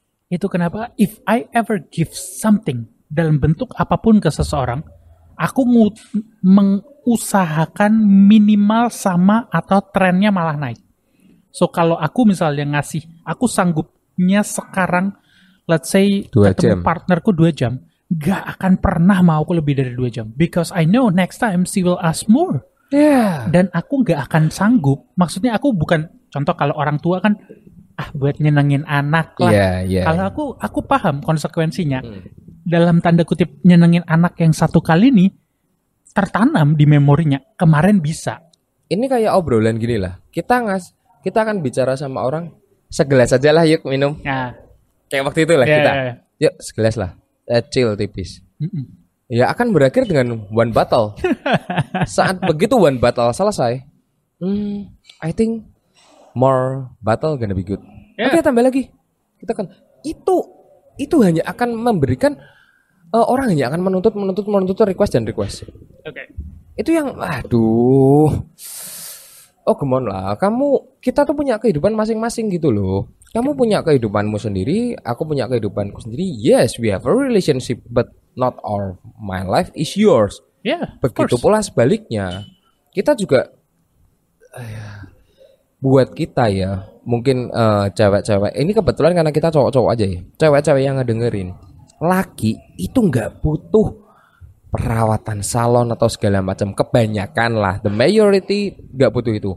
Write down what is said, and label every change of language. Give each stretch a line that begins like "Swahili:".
Indonesian: Itu kenapa
English: if I ever give something
Indonesian: dalam bentuk apapun ke seseorang, aku mengusahakan minimal sama atau trennya malah naik. So kalau aku misalnya ngasih, aku sanggupnya sekarang,
English: let's say
Indonesian: ketemu partnerku 2 jam, gak akan pernah mau aku lebih dari 2 jam.
English: Because I know next time she will ask more.
Indonesian: Dan aku gak akan sanggup. Maksudnya aku bukan, contoh kalau orang tua kan, buat nyenengin anak lah. Kalau aku paham konsekuensinya. Dalam tanda kutip nyenengin anak yang 1 kali nih tertanam di memorinya. Kemarin bisa. Ini kayak obrolan gini lah. Kita akan bicara sama orang, segelas aja lah yuk minum. Kayak waktu itu lah kita. Yuk segelas lah. Chill tipis. Ya akan berakhir dengan
English: one bottle.
Indonesian: Saat begitu
English: one bottle
Indonesian: selesai,
English: I think more bottle gonna be good.
Indonesian: Oke, tambah lagi. Kita kan itu hanya akan memberikan orang hanya akan menuntut request dan request. Oke. Itu yang aduh.
English: Oh, come on
Indonesian: lah. Kita tuh punya kehidupan masing-masing gitu loh. Kamu punya kehidupanmu sendiri, aku punya kehidupanku sendiri.
English: Yes, we have a relationship, but not all my life is yours. Yeah,
Indonesian: begitu pula sebaliknya. Kita juga buat kita ya, mungkin cewek-cewek. Ini kebetulan karena kita cowok-cowok aja ya. Cewek-cewek yang ngedengerin. Laki itu nggak butuh perawatan salon atau segala macam, kebanyakan lah,
English: the majority
Indonesian: nggak butuh itu.